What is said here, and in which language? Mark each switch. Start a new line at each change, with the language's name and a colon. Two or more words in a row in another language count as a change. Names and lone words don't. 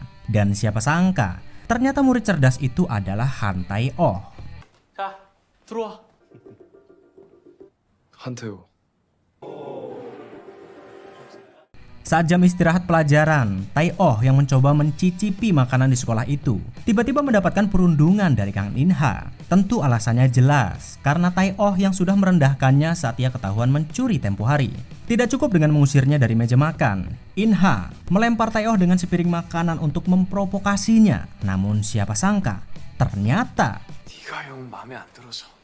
Indonesian: Dan siapa sangka, ternyata murid cerdas itu adalah Han Tae-oh.
Korean: 자, 들어와. 한태호.
Indonesian: Saat jam istirahat pelajaran, Tae-oh yang mencoba mencicipi makanan di sekolah itu tiba-tiba mendapatkan perundungan dari Kang In-ha. Tentu alasannya jelas, karena Tae-oh yang sudah merendahkannya saat ia ketahuan mencuri tempo hari. Tidak cukup dengan mengusirnya dari meja makan, In-ha melempar Tae-oh dengan sepiring makanan untuk memprovokasinya. Namun siapa sangka, ternyata
Korean: 네가 형 마음에 안 들어서.